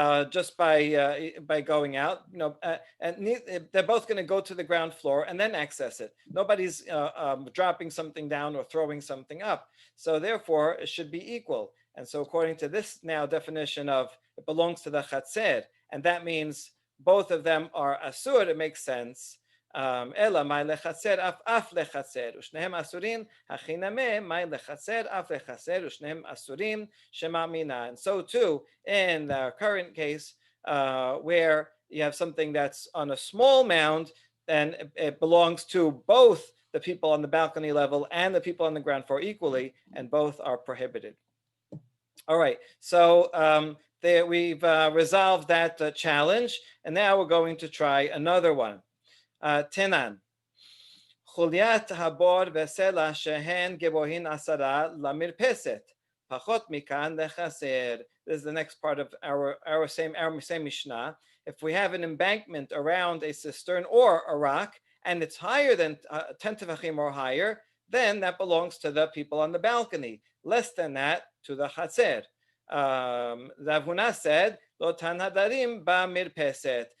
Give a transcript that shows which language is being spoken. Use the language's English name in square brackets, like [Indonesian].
[English] just by going out. They're both going to go to the ground floor and then access it. Nobody's dropping something down or throwing something up. So therefore, it should be equal. And so according to this now definition of it belongs to the chatzer, and that means both of them are asur, it makes sense. [Hebrew] אלא מאי לחצר אף לחצר ושניהם אסורים, הכי נמה מאי לחצר אף לחצר ושניהם אסורים שמאמינה. [English] And so too in the current case, where you have something that's on a small mound, then it belongs to both the people on the balcony level and the people on the ground floor equally, and both are prohibited. All right, so there we've resolved that challenge, and now we're going to try another one. [Hebrew] תנן, חוליית הבור וסלע שהן גבוהין 10 למרפסת, פחות מכאן לחסר. [English] This is the next part of our same Mishnah. If we have an embankment around a cistern or a rock, and it's higher than 10 tefachim or higher, then that belongs to the people on the balcony. Less than that, to the chatzer. Rav Huna said, [Hebrew] lo tan hadarim ba mirpeset.